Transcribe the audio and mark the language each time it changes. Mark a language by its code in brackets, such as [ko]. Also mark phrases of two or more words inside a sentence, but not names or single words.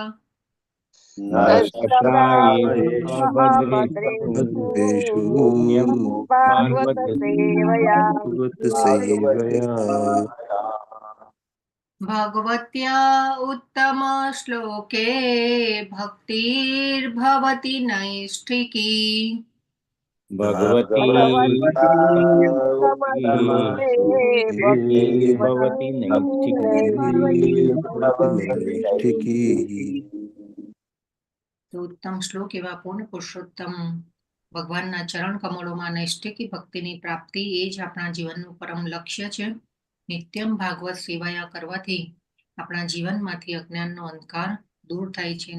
[sa] भगवत्या उत्तम श्लोके भक्तिर्भवति नैष्ठिकी. भगवती भवति नैष्ठिकी। [gu] તો ઉત્તમ શ્લોક એવા પૂર્ણ પુરુષોત્તમ ભગવાનના ચરણ કમળોમાં નૈષ્ઠિકી ભક્તિની પ્રાપ્તિ એ જ આપણા જીવનનું પરમ લક્ષ્ય છે. [sa] નિત્યમ ભાગવત સેવાયા [gu] કરવાથી આપણા જીવનમાંથી અજ્ઞાનનો અંધકાર દૂર થાય છે.